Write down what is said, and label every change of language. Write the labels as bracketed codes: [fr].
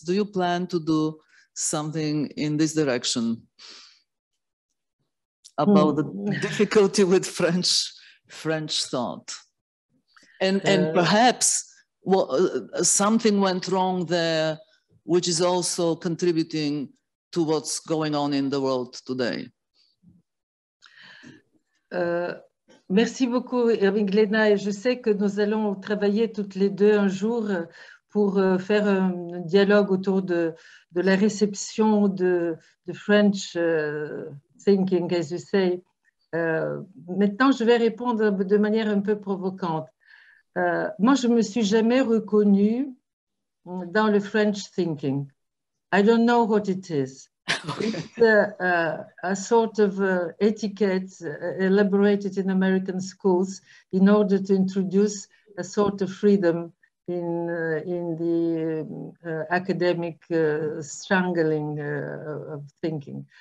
[en] Do you plan to do something in this direction about the difficulty with French thought? And perhaps something went wrong there, which is also contributing to what's going on in the world today. [fr] Merci beaucoup, Gléna, et je sais que nous allons travailler toutes les deux un jour pour faire un dialogue autour de la réception de French thinking, [en] as you say. [fr] Maintenant, je vais répondre de manière un peu provocante. Moi, je ne me suis jamais reconnue dans le French thinking. [en] I don't know what it is. It's a sort of etiquette elaborated in American schools in order to introduce a sort of freedom in the academic strangling of thinking.